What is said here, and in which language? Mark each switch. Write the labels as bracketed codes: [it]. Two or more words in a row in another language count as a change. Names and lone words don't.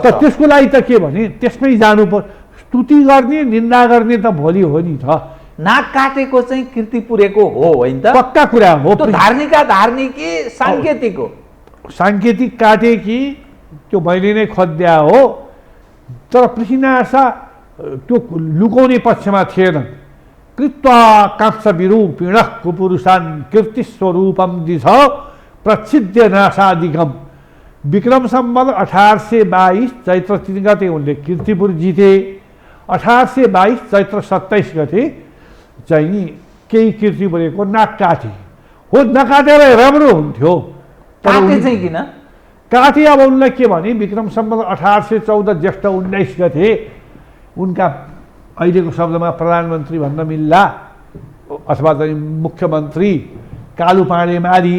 [ne] त्यसको लागि त के भने त्यसमै जानु स्तुति गर्ने निन्दा गर्ने त भोलि हो नि त। नाक काटेको चाहिँ कीर्ति पुरेको हो होइन त? पक्का कुरा हो। त्यो धार्मिक कि साङ्केतिक हो? साङ्केतिक काटे कि त्यो मैले नै खद्या हो, तर पृथ्वीनारायण शाह त्यो लुकाउने पक्षमा थिएनन्। [sa] कृत्वा कांस विरूपिण कुपुरुषान् कीर्तिस्वरूपम दिश प्रच्छिद्य नाशादिगम। [ne] विक्रम सम्वत 1822 चैत्र 3 गते उनले कीर्तिपुर जिते। 1822 चैत्र 27 गते चाहिँ केही कीर्तिपुरको नाक काटे हो। नकाटेर राम्रो हुन्थ्यो, काटे चाहिँ किन काटे? अब उनलाई के भने विक्रम सम्वत 1814 ज्येष्ठ 19 गते उनका अहिलेको शब्दमा प्रधानमन्त्री भन्न मिल्ला अथवा चाहिँ मुख्यमन्त्री कालु पाँडे मारिए।